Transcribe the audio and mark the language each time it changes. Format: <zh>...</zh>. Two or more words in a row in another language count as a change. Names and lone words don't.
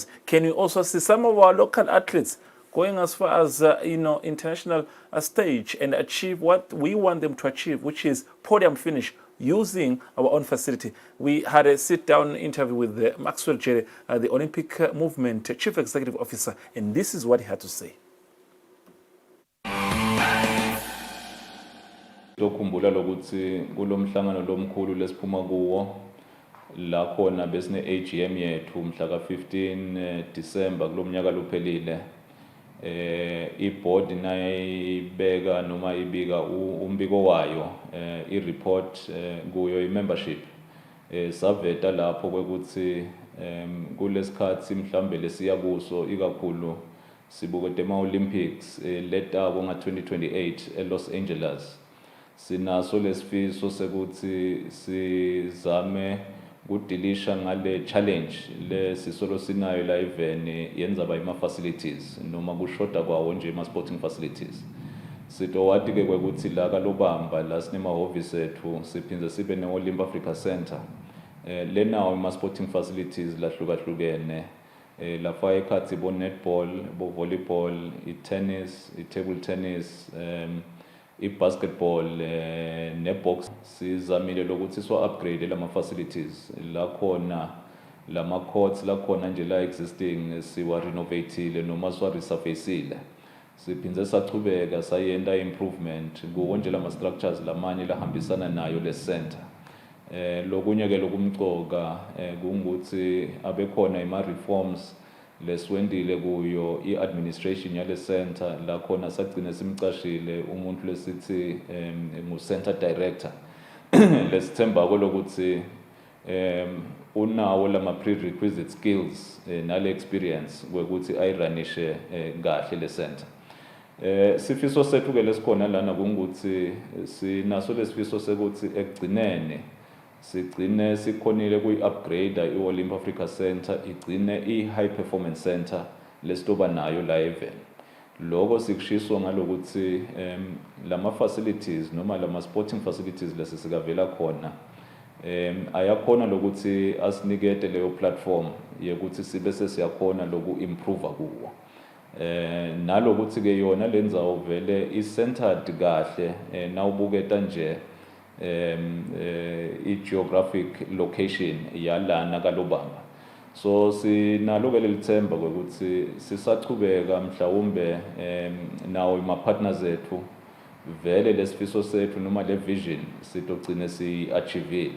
<en>Can we also see some of our local athletes going as far as, international stage and achieve what we want them to achieve, which is podium finish, using our own facility? We had a sit-down interview with Maxwell Jere, the Olympic Movement Chief Executive Officer, and this is what he had to say.</en> <ss>Lokhumbula lokuthi kulomhlangano lomkhulu lesiphuma kuwo la khona besine AGM yethu mhla ka-15 December kulomnyaka lophelile. I-board nayibeka noma ibika umbiko wayo i-report kuyo i-membership saveta lapho kwekuthi kulesikhathi mhlambe lesiya kuso ikakhulu sibuke tema-Olympics letako nga-2028 eLos Angeles. Sinaso lesifiso sekuthi sizame kudilisha ngale challenge le sisolo sinayo la eveni yenza ba ima-facilities noma kushoda kwawo nje</ss> <en>ima-sporting facilities.</en> <ss>Sitowati ke kwekuthi la kalobamba la sinemahhovisi ethu siphindze sibe ne-Olymp Africa Center lenawo</ss> <en>ima-sporting facilities</en> <ss>lahlukahlukene lafaka ekhathi bo-netball, bo-volleyball, i-tennis,</ss> <en>i-table tennis,</en> <ss>i-basketball ne-box. Sizamile lokuthi upgrade lama-facilities la khona lama-courts la khona nje la existing siwa-renovatile noma siwa-resurfaceile. Siphindze sachubeka sayenda improvement kuwo nje lama-structures lamanye lahambisana nayo le-center. Lokunye ke lokumcoka kungukuthi abekhona ima-reforms leswendile kuyo i-administration yale center la khona sagcine simcashile umuntu lesithi</ss> <en>ngu-center director</en> <ss>lesithemba lokuthi unawo lama</ss> <en>prerequisite skills</en> <ss>nale experience kwekuthi ayiranishe kahle le center. Sifiso sethu ke lesikhona lana kungukuthi sinaso lesifiso sekuthi ekugcinene sigcine sikhonile kuyi-upgrade i-Olymp Africa Center igcine</ss> <en>i-high performance center</en> <ss>lesitoba nayo la eveni. Loko sikushiso ngalokuthi lama-facilities noma</ss> <en>lama-sporting facilities</en> <ss>lesisikavela khona ayakhona lokuthi asinikete leyo platform yekuthi sibe sesiyakhona loku-improve kuwo. Nalokuthi ke yona lenzawo vele i-centered kahle nawubuketa nje</ss> <en>i-geographic location</en> <ss>yalana kalobamba. So sinalo ke lelithemba ukuthi sisachubeka mhlawumbe nawo ima-partners ethu vele lesifiso sethu noma le vision sitogcine si-achievile.</ss>